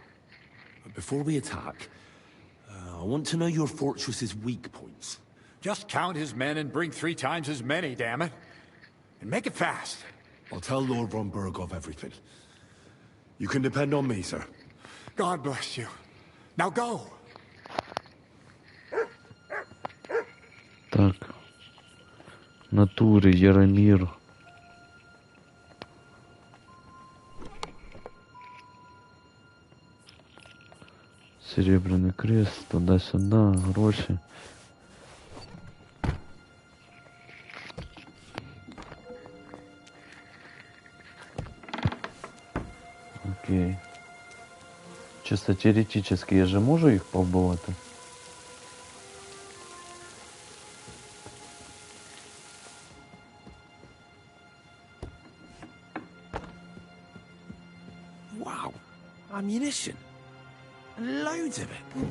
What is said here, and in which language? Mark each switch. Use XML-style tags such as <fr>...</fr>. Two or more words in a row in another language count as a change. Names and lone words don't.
<en>Before we attack, I want to know your fortress's weak points. Just count his men and bring 3 times as many, damn it. And make it fast. I'll tell Lord von Bergov everything. You can depend on me, sir. God bless you. Now go!</en> <ru>Так. Натури, Яромир. Серебряный крест, туда-сюда, гроши. Окей. Чисто теоретически я же</ru> <uk>можу їх повбивати?</uk> <en>Wow. Ammunition. And loads of it.</en>